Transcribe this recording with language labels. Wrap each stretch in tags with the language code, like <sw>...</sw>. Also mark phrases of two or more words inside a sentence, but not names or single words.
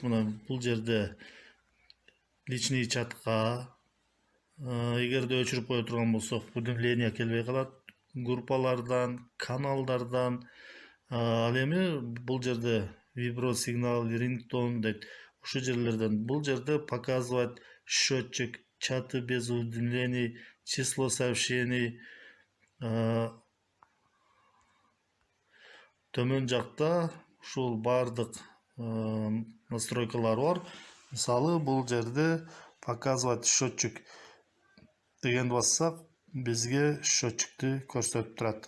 <ky>Мына бул жерде личный чатка, эгерде өчүрүп кое турган болсок, уведомление келбей калат. Группалардан, каналдардан, ал эми бул жерде вибро сигнал, рингтон дейт. Ушул жерлерден бул жерде</ky> <ru>показывать счетчик, чаты без уведомлений, число сообщений.</ru> <ky>Төмөн жакта ушул бардык настройкалар бар. Мисалы, бул жерде</ky> <ru>показывать счетчик</ru> <ky>дегенди бассак, бизге счетчикти көрсөтүп турат.</ky>